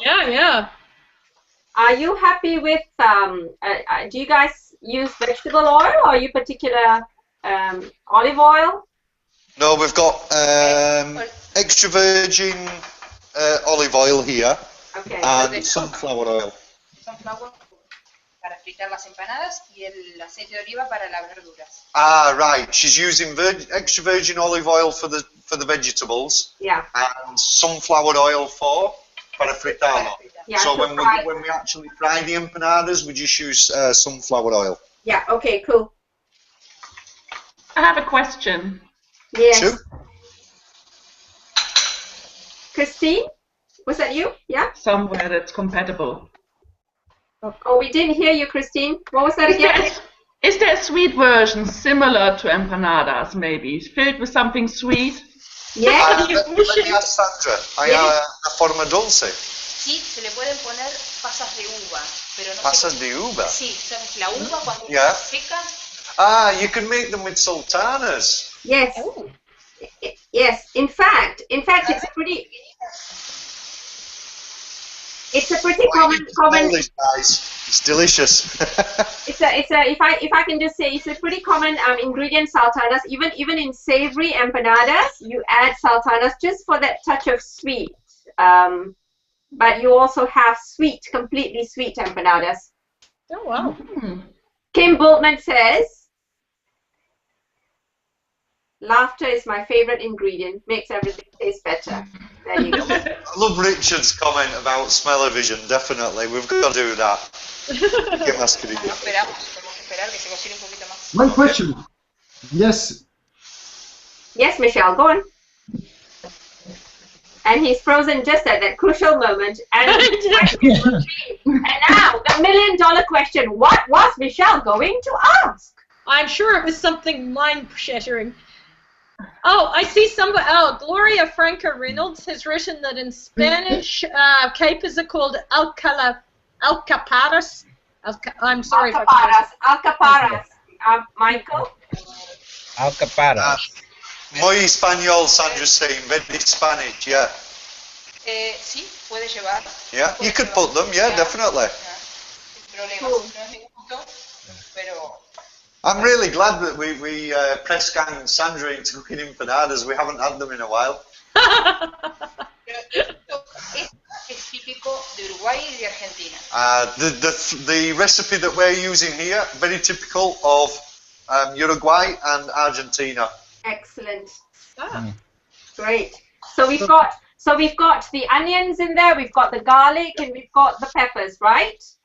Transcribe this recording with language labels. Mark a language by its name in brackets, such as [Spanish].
[English] Yeah. Are you happy with? Do you guys use vegetable oil or you particular olive oil? No, we've got extra virgin olive oil here. Okay. And sunflower oil. [Spanish] Sunflower para fritar las empanadas y el aceite de oliva para las verduras. [English] Ah, right. She's using extra virgin olive oil for the vegetables. Yeah. And sunflower oil [Spanish] para fritarlo. [English] Yeah, so to when we actually fry the empanadas, we just use sunflower oil. Yeah. Okay. Cool. I have a question. Yes. Sure. Christine, was that you? Yeah. Somewhere that's compatible. Oh, we didn't hear you, Christine. What was that again? Is there a sweet version similar to empanadas, maybe, filled with something sweet? Yeah. Let me ask Sandra. [Spanish] ¿Hay una forma dulce? Sí, se le pueden poner pasas de uva, pero no Pasas de uva? Sí, ¿sabes? La uva cuando [English] Yeah. [Spanish] está seca. [English] Ah, you can make them with sultanas. Yes. Oh. Yes. In fact, it's pretty. It's a pretty common. This, guys. It's delicious. It's a. If I can just say, it's a pretty common ingredient, sultanas. Even in savory empanadas, you add sultanas just for that touch of sweet. But you also have sweet, completely sweet empanadas. Oh wow. Kim Bultman says, laughter is my favorite ingredient. Makes everything taste better. There you go. I love Richard's comment about smell-o-vision. Definitely, we've got to do that. [Spanish] ¿Qué más, querido? Esperamos, tenemos que esperar que se cocine un poquito más. [English] One question. Yes. Yes, Michel, go on. And he's frozen just at that crucial moment. And now, the $1,000,000 question. What was Michel going to ask? I'm sure it was something mind-shattering. Oh, I see somebody. Oh, Gloria Franca Reynolds has written that in Spanish, capers are called alcaparras. I'm sorry. Alcaparras. Michael? [Spanish] Alcaparras. Muy español, [English] Sandra's saying. Very Spanish, yeah. [Spanish] Sí, puede llevar. [English] Yeah, you could put them, yeah, definitely. [Spanish] Sin problemas, no es ningún punto, pero... [English] I'm really glad that we press gang Sandra into cooking empanadas. We haven't had them in a while. [Spanish] Pero esto es típico de Uruguay y de Argentina. [English] The recipe that we're using here, very typical of Uruguay and Argentina. Excellent. Ah. Great. So we've got the onions in there, we've got the garlic, and we've got the peppers, right?